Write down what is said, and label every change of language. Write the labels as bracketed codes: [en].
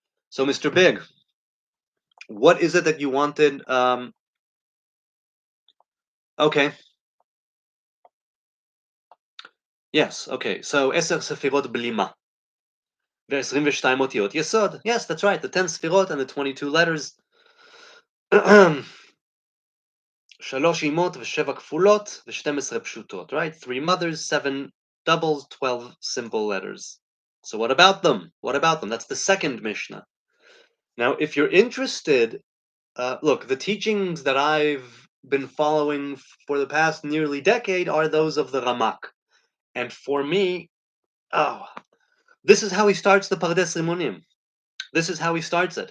[en] So, Mr. Big, what is it that you wanted? Okay. Yes. Okay. So, [he] Eser Sefirot Blima. ו-22 אותיות יסוד. [en] Yes, that's right. The 10 ספירות and the 22 letters. [he] שלוש אימות ושבע כפולות ו-12 פשוטות, right? [en] 3 mothers, 7 doubles, 12 simple letters. So what about them? What about them? That's the second Mishnah. Now, if you're interested, look, the teachings that I've been following for the past nearly decade are those of the Ramak. And for me, oh, this is how he starts the Pardes Rimonim. This is how he starts it.